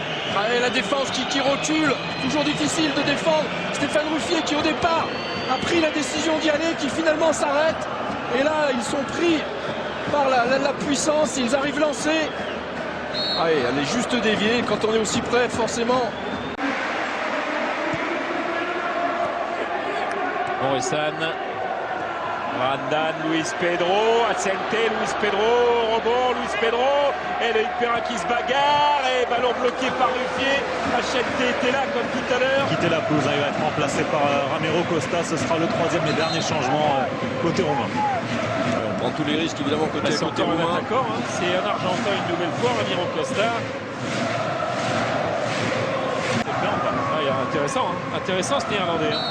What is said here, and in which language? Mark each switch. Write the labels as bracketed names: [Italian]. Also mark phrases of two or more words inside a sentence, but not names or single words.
[French] Et la défense qui recule, toujours difficile de défendre. Stéphane Ruffier qui au départ a pris la décision d'y aller, qui finalement s'arrête. Et là, ils sont pris par la puissance, ils arrivent lancés. Allez, elle est juste déviée, quand on est aussi près, forcément. Morissan, Randan, Luis Pedro, Ascente, Luis Pedro, rebond, Luis Pedro, et le Hypera qui se bagarre, et ballon bloqué par Ruffier. Ascente était là comme tout à l'heure. Quitter la pelouse, il va être remplacé par Ramiro Costa. Ce sera le 3e et dernier changement côté roumain. On prend tous les risques évidemment côté C'est encore un roumain. attaquant, c'est un Argentin une nouvelle fois, Ramiro Costa. Intéressant, intéressant ce Néerlandais.